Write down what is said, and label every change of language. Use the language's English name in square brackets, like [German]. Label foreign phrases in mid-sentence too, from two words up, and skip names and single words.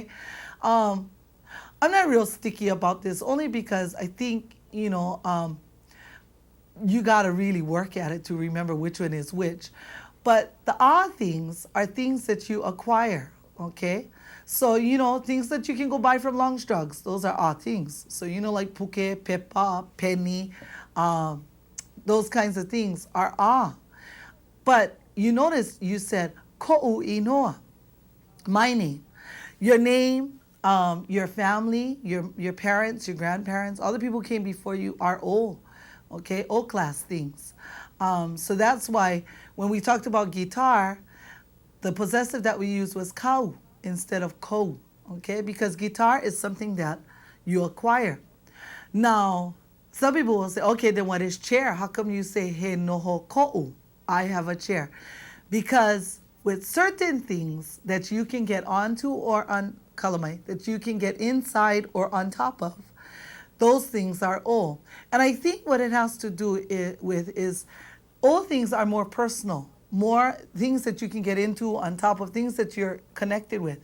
[English] I'm not real sticky about this, only because I think, you got to really work at it to remember which one is which. But the ah things are things that you acquire, okay? So, things that you can go buy from Long's Drugs, those are ah things. So, like [Hawaiian] puke, pepa, [English] penny, those kinds of things are ah. But you notice you said [Hawaiian] ko'u inoa, [English] my name. Your name, your family, your parents, your grandparents, all the people who came before you are O, okay? O-class things. So that's why when we talked about guitar, the possessive that we used was kau instead of ko, okay? Because guitar is something that you acquire. Now, some people will say, okay, then what is chair? How come you say [Hawaiian] he noho ko'u? [English] I have a chair. Because with certain things that you can get onto or on kalamai, that you can get inside or on top of, those things are o. And I think what it has to do with is all things are more personal, more things that you can get into on top of things that you're connected with.